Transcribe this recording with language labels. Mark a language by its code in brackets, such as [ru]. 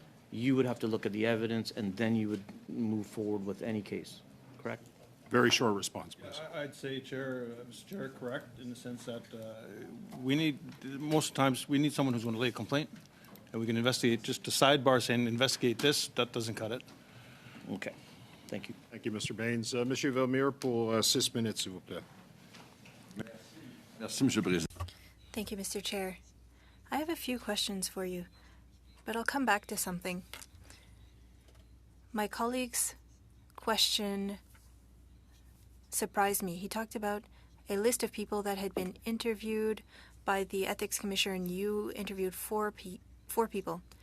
[en] You would have to look at the evidence and then you would move forward with any case, correct? Very short response, please. I'd say, Chair, Mr. Chair, correct, in the sense that we need, most times, we need someone who's going to lay a complaint, and we can investigate. Just a sidebar saying, investigate this, that doesn't cut it. Okay, thank you. Thank you, Mr. Baines. [fr] Monsieur Vermeer, pour 6 minutes, s'il vous plaît. Merci, Monsieur le Président. [en] Thank you, Mr. Chair. I have a few questions for you, but I'll come back to something. My colleague's question surprised me. He talked about a list of people that had been interviewed by the ethics commissioner, and you interviewed four people.